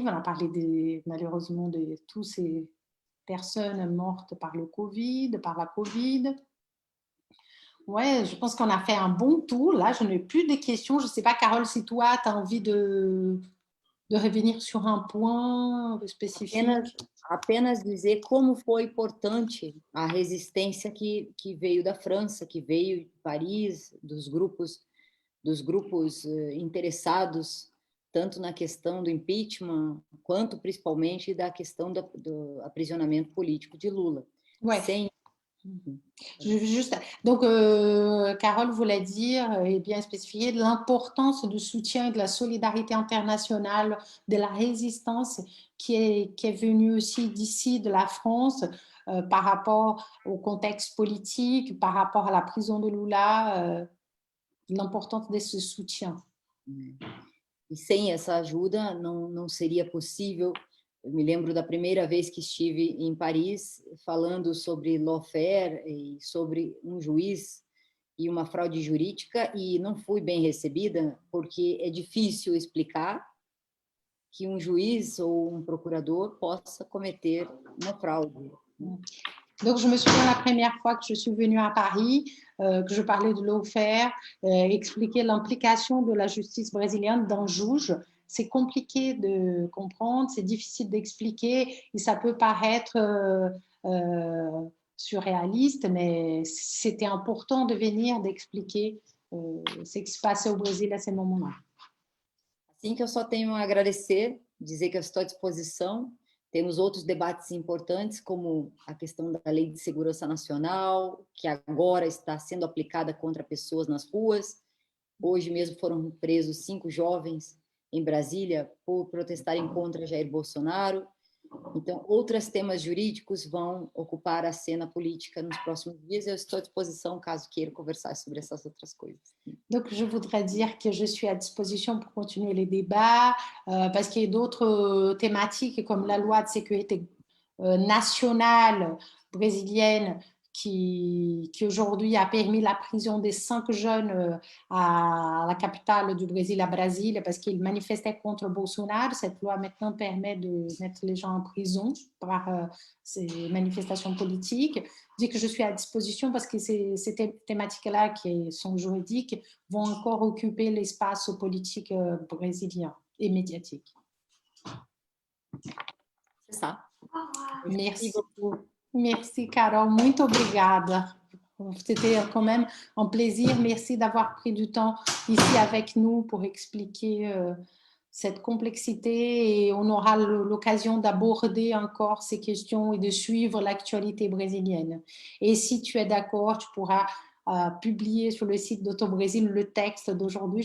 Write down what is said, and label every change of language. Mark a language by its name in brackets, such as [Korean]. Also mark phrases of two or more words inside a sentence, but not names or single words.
[French] On a parlé malheureusement de toutes ces personnes mortes par la Covid. Ouais, je pense qu'on a fait un bon tour. Là, je n'ai plus de questions. Je ne sais pas, Carole, si toi, tu as envie de revenir sur un point spécifique. [Portuguese] Apenas dizer como foi importante a resistência que veio da França, que veio de Paris, dos grupos interessados tanto na questão do impeachment quanto principalmente da questão do aprisionamento político de Lula. [French] Ouais. Donc, Carole voulait dire et bien spécifier l'importance du soutien et de la solidarité internationale, de la résistance qui est venue aussi d'ici, de la France, par rapport au contexte politique, par rapport à la prison de Lula, l'importance de ce soutien. [Portuguese] E sem essa ajuda não seria possível. Eu me lembro da primeira vez que estive em Paris falando sobre lawfare e sobre um juiz e uma fraude jurídica, e não fui bem recebida porque é difícil explicar que um juiz ou um procurador possa cometer uma fraude. [French] Donc, je me souviens la première fois que je suis venue à Paris, que je parlais de lawfare, expliquer l'implication de la justice brésilienne d'un juge. C'est compliqué de comprendre, c'est difficile d'expliquer et ça peut paraître surréaliste, mais c'était important de venir d'expliquer ce qui se passait au Brésil à ce moment-là. [Portuguese] Assim que eu só tenho a agradecer, dizer que eu estou à disposição. Temos outros debates importantes, como a questão da Lei de Segurança Nacional, que agora está sendo aplicada contra pessoas nas ruas. Hoje mesmo foram presos 5 jovens em Brasília por protestarem contra Jair Bolsonaro. Então, outros temas jurídicos vão ocupar a cena política nos próximos dias. Eu estou à disposição, caso queira conversar sobre essas outras coisas. [French] Donc, je voudrais dire que je suis à disposition pour continuer les débats, parce qu'il y a d'autres thématiques comme la loi de sécurité nationale brésilienne qui aujourd'hui a permis la prison des 5 jeunes à la capitale du Brésil, à Brasilia, parce qu'ils manifestaient contre Bolsonaro. Cette loi maintenant permet de mettre les gens en prison par ces manifestations politiques. Je dis que je suis à disposition parce que ces thématiques-là qui sont juridiques vont encore occuper l'espace politique brésilien et médiatique. C'est ça. Merci. Beaucoup. Merci, [Portuguese] Carol. Muito obrigada. [French] C'était quand même un plaisir. Merci d'avoir pris du temps ici avec nous pour expliquer cette complexité et on aura l'occasion d'aborder encore ces questions et de suivre l'actualité brésilienne. Et si tu es d'accord, tu pourras publier sur le site d'Auto-Brésil le texte d'aujourd'hui.